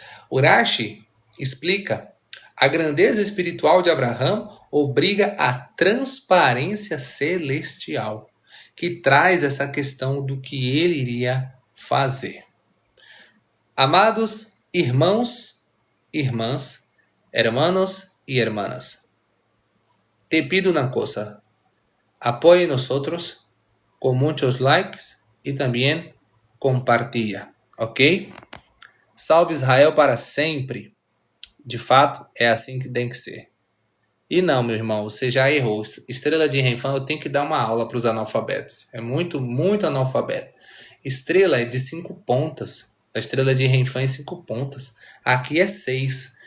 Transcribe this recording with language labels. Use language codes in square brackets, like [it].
[pt] Urashi explica: a grandeza espiritual de Abraão obriga a transparência celestial, que traz essa questão do que ele iria fazer. Amados irmãos, irmãs, [es] hermanos y hermanas, te pido una cosa: apoye nosotros con muchos likes y también [pt] compartilha, [es] ok? [pt] Salve Israel para sempre! De fato, é assim que tem que ser. E não, meu irmão, você já errou. Estrela de Renfã, eu tenho que dar uma aula para os analfabetos. É muito, muito analfabeto. Estrela é de 5 pontas. A estrela de Renfã é 5 pontas. Aqui é 6.